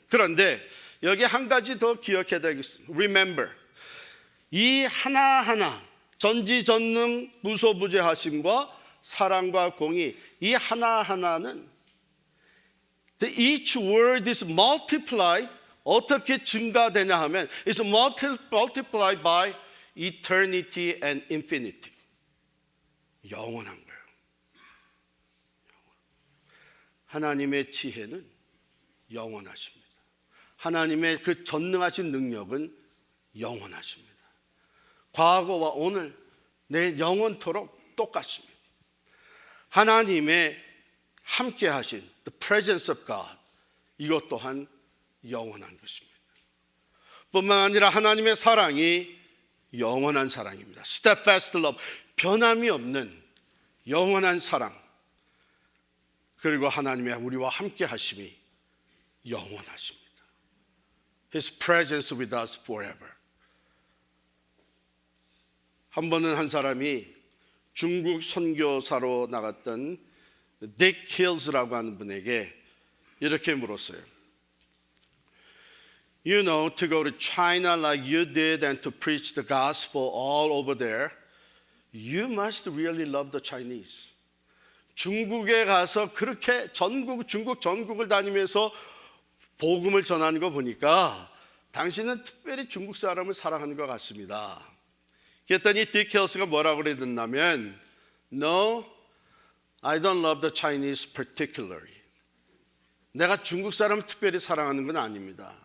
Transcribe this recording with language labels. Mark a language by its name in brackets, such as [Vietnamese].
[Korean] 그런데 여기 한 가지 더 기억해야 되겠습니다. [English] Remember. [Korean] 이 하나하나 전지전능 무소부재하심과 사랑과 공의, 이 하나하나는 [English] each word is multiplied. [Korean] 어떻게 증가되냐 하면 [English] it's multiplied by eternity and infinity. [Korean] 영원한 거예요. 하나님의 지혜는 영원하십니다. 하나님의 그 전능하신 능력은 영원하십니다. 과거와 오늘, 내일 영원토록 똑같습니다. 하나님의 함께 하신 [English] the presence of God, [Korean] 이것 또한 영원한 것입니다. 뿐만 아니라 하나님의 사랑이 영원한 사랑입니다. [English] steadfast love, [Korean] 변함이 없는 영원한 사랑. 그리고 하나님의 우리와 함께 하심이 영원하십니다. [English] His presence with us forever. [Korean] 한 번은 한 사람이 중국 선교사로 나갔던 딕 힐스라고 하는 분에게 이렇게 물었어요. [English] You know, to go to China like you did and to preach the gospel all over there, you must really love the Chinese. [Korean] 중국에 가서 그렇게 중국 전국을 다니면서 복음을 전하는 거 보니까 당신은 특별히 중국 사람을 사랑하는 것 같습니다. 그랬더니 딕 힐스가 뭐라고 그랬냐면 [English] No, I don't love the Chinese particularly. [Korean] 내가 중국 사람을 특별히 사랑하는 건 아닙니다.